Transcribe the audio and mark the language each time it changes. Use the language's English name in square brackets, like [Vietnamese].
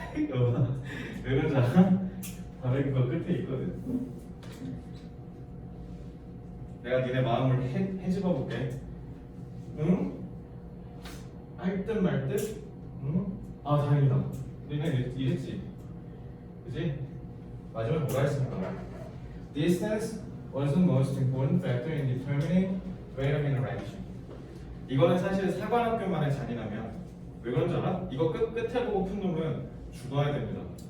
[Korean] 여보나 왜 그런지 알아? 다 읽은 거 끝에 있거든. 내가 니네 마음을 헤집어 볼게. 응? 할 듯 말 듯? 응? 다행이다. 니네 이랬지? 그지? 마지막에 뭐라 했습니까? [English] Distance was the most important factor in determining rate of interaction. [Korean] 이거는 사실 사관학교만의 잔인하면 왜 그런 줄 알아? 이거 끝에 보고 푼 놈은 죽어야 됩니다.